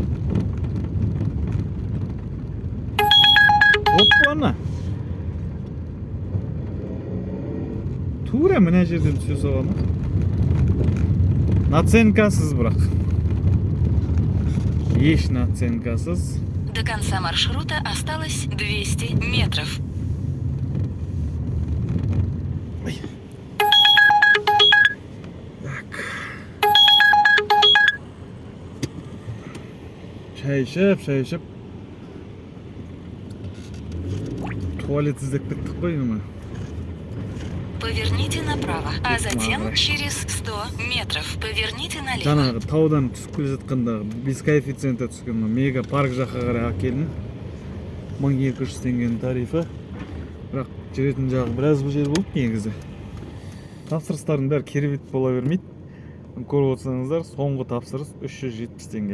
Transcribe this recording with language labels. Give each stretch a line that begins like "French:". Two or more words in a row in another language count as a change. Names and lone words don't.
Kazakh: Оппана! Тура мына жерден түсе саламын. Наценкасыз бірақ. Еш наценкасыз.
Russian: До конца маршрута осталось 200 метров.
Kazakh: Шай ішіп. Туалет іздеп кеттік қой ма?
Russian: Поверните направо, а затем через 100 метров поверните налево.
Kazakh: Жаңағы таудан түсіп келе жатқандағы
Russian: без коэффициенті
Kazakh: түскен мега парк жаққа қарай келдім. 1200 теңгенің тарифі. Бірақ жүретін жағы біраз бұл жер болып негізі. Тапсырыстардың бәрі керемет бола бермейді. Көріп отырсаңыздар, соңғы тапсырыс 370 теңге.